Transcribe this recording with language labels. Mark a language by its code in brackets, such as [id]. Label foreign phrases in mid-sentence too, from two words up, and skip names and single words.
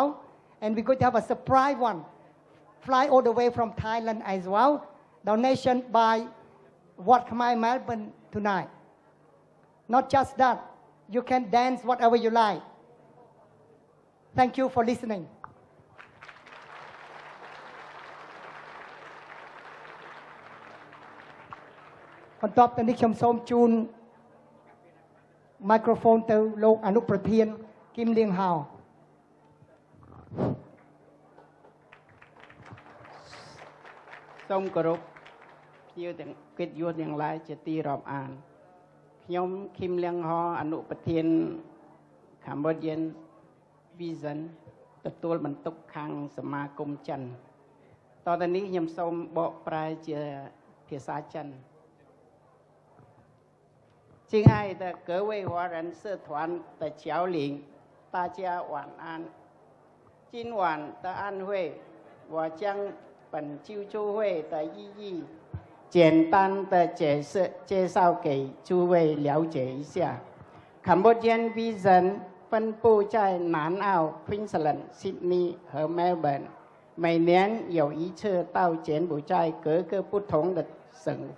[en] And we're going to have a surprise one, fly all the way from Thailand as well. Donation by Khmer Melbourne tonight. Not just that, you can dance whatever you like. Thank you for listening. [km] បន្ទាប់ទៅនេះខ្ញុំសូមជូន microphone ទៅលោកអនុប្រធានគឹមលៀងហៅ សូមគោរពភ្ញៀវទាំងកិត្តិយសទាំងឡាយជាទីរាប់អានខ្ញុំគឹមលៀងហៅអនុប្រធាន Cambodian Vision ទទួលបន្ទុកខាងសមាគមចិនតទៅនេះខ្ញុំសូមបកប្រែជាភាសាចិន [zh] 亲爱的各位华人社团的侨领，大家晚安。今晚的安会，我将本救助会的意义简单的介绍给诸位了解一下。Cambodian Vision 分布在南澳、Queensland、Sydney 和 Melbourne， 每年有一次到柬埔寨各个不同的省份。